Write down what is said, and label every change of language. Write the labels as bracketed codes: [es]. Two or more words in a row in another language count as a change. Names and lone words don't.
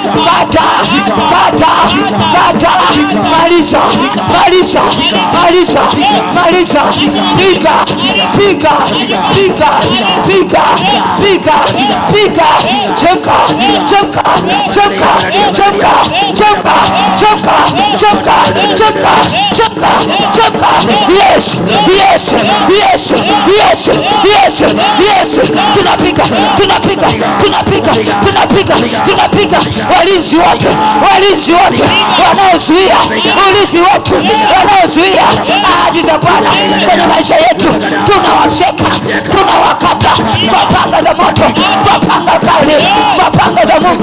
[sw] kata, kata, kata, maliza, maliza, maliza, maliza, piga, piga, piga, piga, piga, piga, chemka, chemka, chemka, chemka, chemka, chemka, chemka, chemka, chemka, chemka. [en] Yes, yes, yes, yes, yes, yes. [sw] Tunapiga, tunapiga, tunapiga, tunapiga, tunapiga. Walinzi wote, walinzi wote wanaozuia urithi wetu, wanaozuia ahadi za Bwana kwenye maisha yetu, tunawacheka, tunawakata kwa panga za moto, kwa panga kali, kwa panga za Mungu.